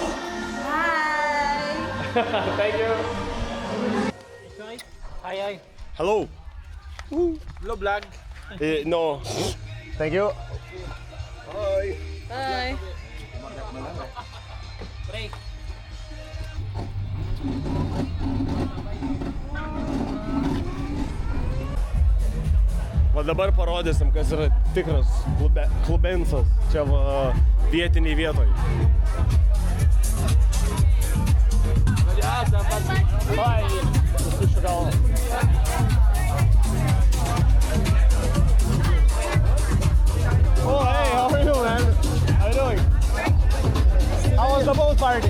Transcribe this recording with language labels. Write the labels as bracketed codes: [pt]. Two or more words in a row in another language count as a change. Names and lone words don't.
[en] Hi. Thank you. Hi. Hello. Hello, vlog. No. Thank you. Bye. Break. [lt] Va dabar parodysim, kas yra tikras klubensas čia va, vietiniai vietoj. [en] Oh, hey, how are you, man? How are you doing? How was the boat party?